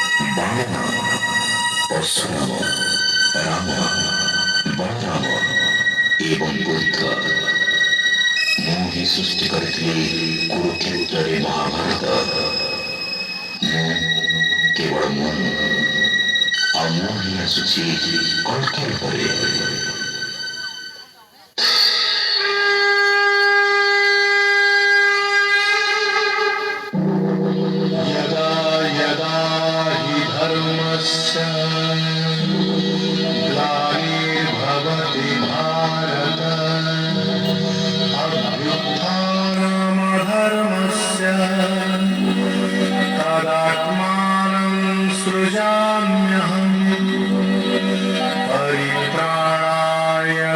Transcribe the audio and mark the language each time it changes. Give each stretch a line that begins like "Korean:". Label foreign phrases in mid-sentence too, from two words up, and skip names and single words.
Odia: ବାମନ ପରଶୁରାମ ରାମ ବଳରାମ ଏବଂ ବୁଦ୍ଧ ମୁଁ ହିଁ ସୃଷ୍ଟି କରିଥିଲି କୁରୁକ୍ଷେତ୍ରରେ ମହାଭାରତ। ମୁଁ କେବଳ ମୁଁ ଆଉ ମୁଁ ହିଁ ଆସୁଛି କଳ୍କି ରୂପରେ।
Sanskrit: यदा यदा हि धर्मस्य ग्लानिर्भवति भारत अभ्युत्थानमधर्मस्य तदात्मानं सृजाम्यहम् परित्राणाय